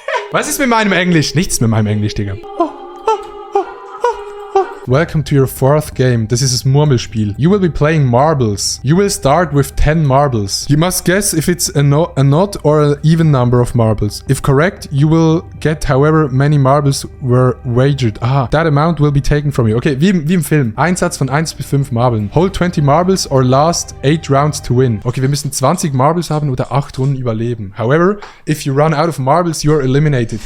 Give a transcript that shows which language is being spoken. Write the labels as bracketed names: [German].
[German] Was ist mit meinem Englisch? Nichts mit meinem Englisch, Digga. [English] Welcome to your 4th game. [German] Das ist das Murmelspiel. [English] You will be playing marbles. You will start with 10 marbles. You must guess if it's a odd or an even number of marbles. If correct, you will get however many marbles were wagered. Ah, that amount will be taken from you. [German] Okay, wie im Film. Einsatz von 1 bis 5 Marbeln. [English] Hold 20 marbles or last 8 rounds to win. [German] Okay, wir müssen 20 Marbles haben oder 8 Runden überleben. [English] However, if you run out of marbles, you are eliminated.